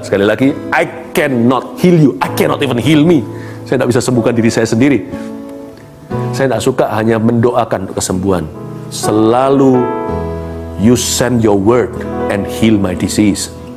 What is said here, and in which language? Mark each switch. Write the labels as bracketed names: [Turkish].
[Indonesian] Sekali lagi, [English] I cannot heal you. I cannot even heal me. [Indonesian] Saya tidak bisa sembuhkan diri saya sendiri. Saya tidak suka hanya mendoakan kesembuhan. Selalu [English] you send your word and heal my disease.